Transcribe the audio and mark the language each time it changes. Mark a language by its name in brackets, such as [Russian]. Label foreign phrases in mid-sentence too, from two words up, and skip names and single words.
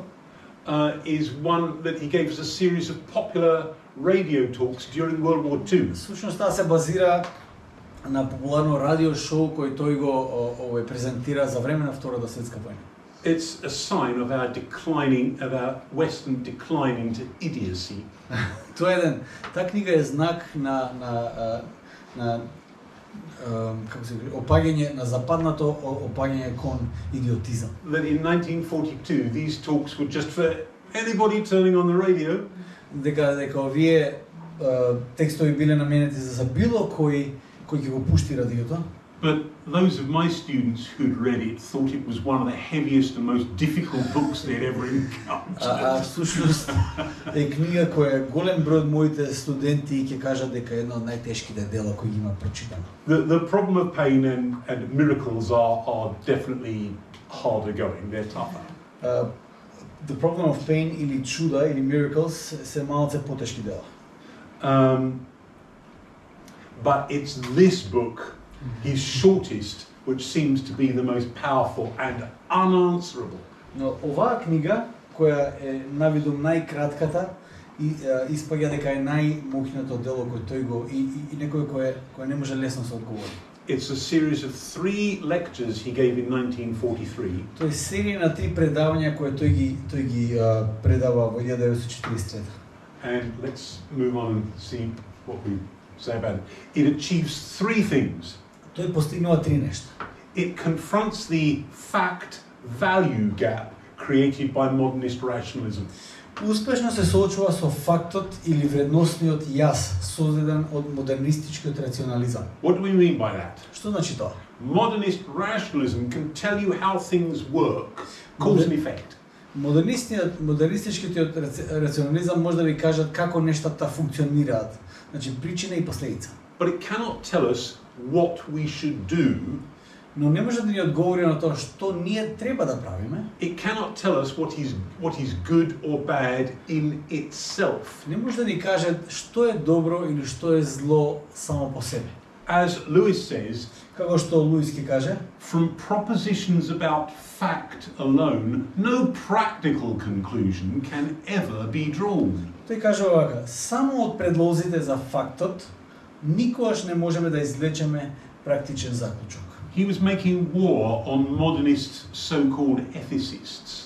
[English] is one that he gave as a series of popular radio talks during World War II. [Macedonian] Всушност таа се базира на популарно радио шоу кој тој го презентира за време на Втората светска војна. [English] It's a sign of our Western decline into idiocy. [Macedonian] Тоа е таа книга е знак на како се вели, опаѓање на западното опаѓање кон идиотизам. [English] That in 1942 these talks were just for anybody turning on the radio. [Macedonian] Дека овие текстови биле наменети за било кој ќе го пушти радиото. [English] But those of my students who'd read it thought it was one of the heaviest and most difficult books they'd ever encountered. [Macedonian] Всушност е книга која голем број од моите студенти ќе кажат дека е едно од најтешките дела кои ги има прочитано. [English] The problem of pain and miracles are definitely harder going. They're tougher. [Macedonian] The Problem of Pain или чуда или miracles се малце потешки дела. [English] But it's this book, his shortest, which seems to be the most powerful and unanswerable. [Macedonian] Но оваа книга која е навидум најкратката и испаѓа дека е најмоќното дело кој тој го и некој кој не може лесно се одговори. [English] It's a series of 3 lectures he gave in 1943. [Macedonian] Тој е серија на 3 предавања кои тој ги предава во 1943. [English] And let's move on and see what we say about it. It achieves 3 things. [Macedonian] Тој постигнува 3 нешта. [English] It confronts the fact-value gap created by modernist rationalism. [Macedonian] Успешно се соочува со фактот или вредносниот јас создаден од модернистичкиот рационализам. [English] What do we mean by that? [Macedonian] Што значи тоа? [English] Modernist rationalism can tell you how things work, cause and effect. [Macedonian] Модернистичкиот рационализам може да ви кажат како нештата функционираат. Значи причина и последица. [English] But it cannot tell us what we should do. [Macedonian] Но не може да ни одговори на тоа што ние треба да правиме. [English] It cannot tell us what is good or bad in itself. [Macedonian] Не може да ни каже што е добро или што е зло само по себе. [English] As Lewis says, [Macedonian] Како што Луис ки каже, [English] from propositions about fact alone, no practical conclusion can ever be drawn. [Macedonian] тој каже овака: само од предлозите за фактот никогаш не можеме да извлечеме практичен заклучок. [English] He was making war on modernist so-called ethicists.